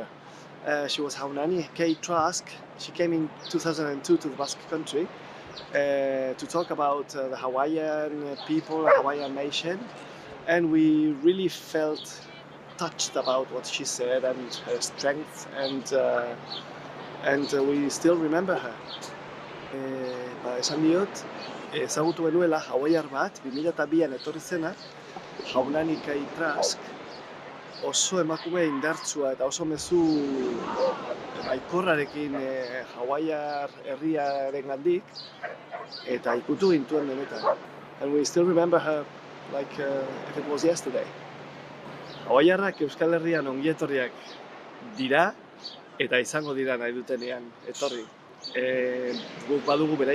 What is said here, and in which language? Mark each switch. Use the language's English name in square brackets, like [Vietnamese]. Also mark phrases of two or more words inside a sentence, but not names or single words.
[English] She was Haunani Kay Trask. She came in 2002 to the Basque Country to talk about the Hawaiian people, Hawaiian nation, and we really felt touched about what she said and her strength, and we still remember her. [Basque] Esan diot, ezagutu genuela hawaiar bat, 2002an etorri zena, Haunani Kay Trask, oso emakume indartsua eta oso mezu baikorrarekin hawaiar herriarengandik eta ikutu gintuen benetan. [English] And we still remember her like if it was yesterday. [Basque] Hawaiarrak Euskal Herrian ongietorriak dira eta izango dira nahi dutenean etorri. Guk badugu bere